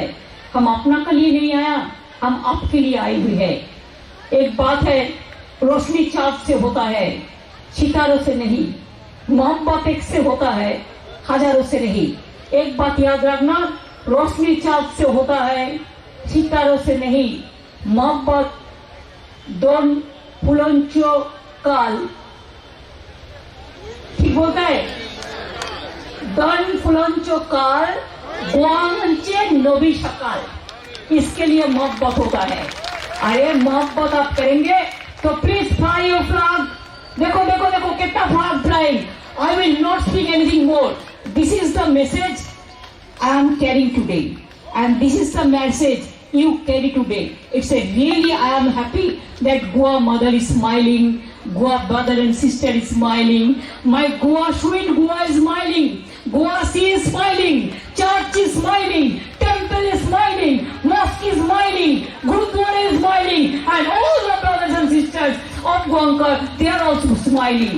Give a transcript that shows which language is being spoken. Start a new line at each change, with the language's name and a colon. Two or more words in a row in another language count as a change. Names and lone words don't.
Hindi: हम अपना के लिए नहीं आया, हम आपके लिए आए हुए हैं। एक बात है, रोशनी चाँद से होता है, सितारों से नहीं। मोहब्बत एक से होता है, हजारों से नहीं। एक बात याद रखना, रोशनी चाँद से होता है, सितारों से नहीं।
Konkani: मोहब्बत दोन फुलांचो काल,
Hindi: ठीक बोलता है,
Konkani: दोन फुलांचो काल गोवांचे नबी सकाल।
Hindi: इसके लिए मोहब्बत होता है। अरे मोहब्बत आप करेंगे तो
English: please fly your flag.
Hindi: देखो देखो देखो कितना
English: flag flying. I will not speak anything more. This is the message I am carrying today, and this is the message you carry today. It's a really, I am happy that Goa mother is smiling, Goa brother and sister is smiling, my Goa sweet Goa is smiling, Goa sea is smiling, church is smiling, temple is smiling, mosque is smiling, Gurudwara is smiling, and all the brothers and sisters of Goankar, they are also smiling.